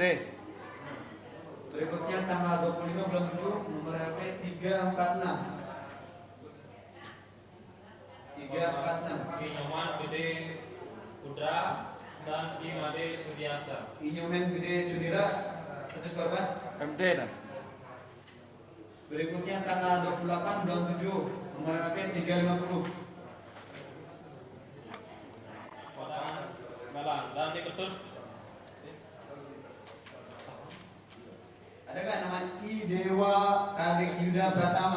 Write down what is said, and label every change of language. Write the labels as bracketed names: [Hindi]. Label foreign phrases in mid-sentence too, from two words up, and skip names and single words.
[Indonesian] berikutnya tanggal 25 bulan 7 nomor HP 346. 346. I Nyoman Gede Pudra dan I Made Sudiasa. Inyomen Gede Sudira. Status korban MD dan. berikutnya tanggal 28 bulan 7 nomor HP 350. Padang Galang dan di Ketut Ada nggak nama I Dewa Kadek Yuda Pratama?